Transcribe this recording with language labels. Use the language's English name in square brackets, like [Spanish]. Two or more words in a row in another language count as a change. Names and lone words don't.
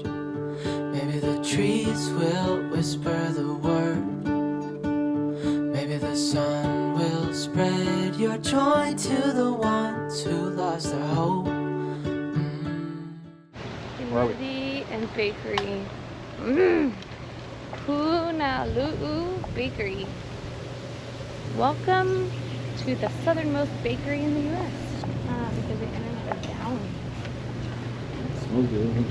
[English] Maybe the trees will whisper the word. Maybe the sun will spread your joy to the ones who lost their hope. Smoothie and bakery. Punaluʻu Bakery. Welcome to the southernmost bakery in the U.S. Because the internet is down. So good.